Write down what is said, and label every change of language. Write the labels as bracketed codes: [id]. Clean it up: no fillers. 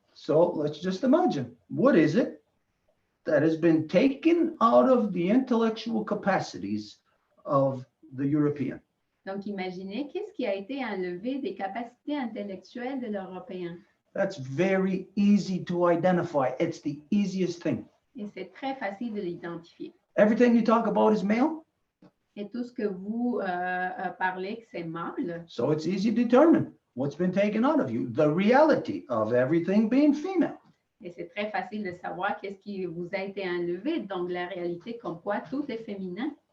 [en] So let's just imagine, what is it that has been taken out of the intellectual capacities of the European? [fr] Donc, imaginez qu'est-ce qui a été enlevé des capacités intellectuelles de l'Européen. [en] That's very easy to identify. It's the easiest thing. [fr] Et c'est très facile de l'identifier. [en] Everything you talk about is male. [fr] Et tout ce que vous parlez que c'est mâle, [en] So it's easy to determine what's been taken out of you, the reality of everything being female. [fr] et c'est très facile de savoir qu'est-ce qui vous a été enlevé. Donc, la réalité comme quoi tout est féminin.